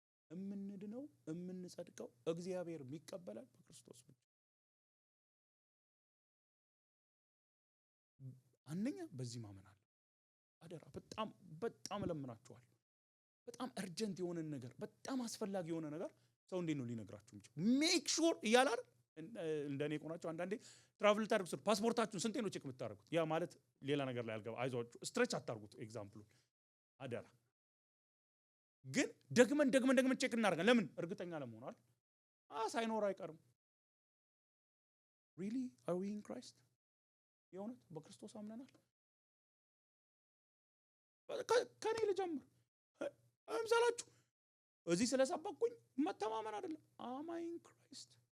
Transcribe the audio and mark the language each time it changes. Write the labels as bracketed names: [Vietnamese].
[Amharic] እምንድነው እምንጸድቀው እግዚአብሔር የሚቀበላል በክርስቶስ ብቻ። አንደኛ በዚህ ማመን አለ። አደራ በጣም ለምናችኋል። በጣም አርጀንት የሆነ ነገር፣ በጣም አስፈላጊ የሆነ ነገር ሰው እንዴት ነው ሊነግራችሁ የሚችለው? ሜክ ሹር እያላል እንደኔ ቆናችሁ አንዳንዴ ትራቭል ታርጉት ፓስፖርታችሁን ስንቴ ነው ቼክ የምታደርጉት? ያ ማለት ሌላ ነገር ላይ አልገባ፣ አይዟችሁ ስትሬች አታርጉት። ኤግዛምፕሉ አደራ። ግን ደግመን ቼክ እናደርጋለን። ለምን? እርግጠኛ ለመሆን ሳይኖር አይቀርም። [English] really are we in Christ? [Amharic] የሆነ በክርስቶስ አምነናል? ከኔ ልጀምር። አምሳላችሁ እዚህ ስለሰበኩኝ መተማመን አይደለም። [English] am I in Christ?